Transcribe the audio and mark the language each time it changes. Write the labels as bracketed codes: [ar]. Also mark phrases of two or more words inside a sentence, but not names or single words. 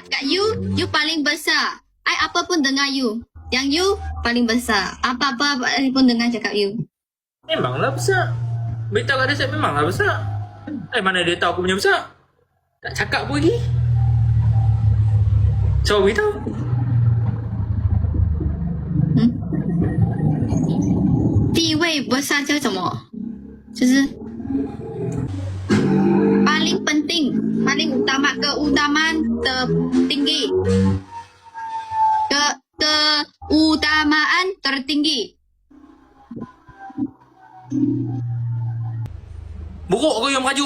[ms] Kat you paling besar. I apa pun dengar you. Yang you paling besar. Apa-apa pun dengar cakap you. Memanglah besar. Beritahu kat dia saya memanglah besar. Mana dia tahu aku punya besar? Tak cakap pun lagi. So beritahu. [zh] 地位 besar 叫什么？ [ms] 就是 paling penting, paling utama, keutamaan tertinggi, keutamaan tertinggi. Buruk ke yang merajuk?